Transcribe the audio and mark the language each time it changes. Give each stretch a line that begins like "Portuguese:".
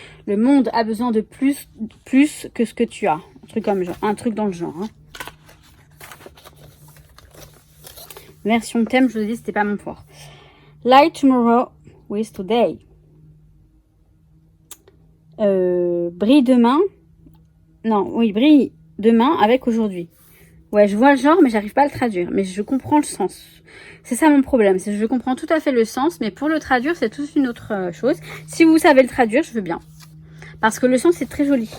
French: Le monde a besoin de plus que ce que tu as. Un truc dans le genre. Hein. Version thème, je vous ai dit, c'était pas mon fort.
English: Light tomorrow with today.
French: Brille demain. Non, oui, brille demain avec aujourd'hui. Ouais, je vois le genre, mais j'arrive pas à le traduire. Mais je comprends le sens. C'est ça mon problème. C'est que je comprends tout à fait le sens, mais pour le traduire, c'est toute une autre chose. Si vous savez le traduire, je veux bien. Parce que le sens, c'est très joli.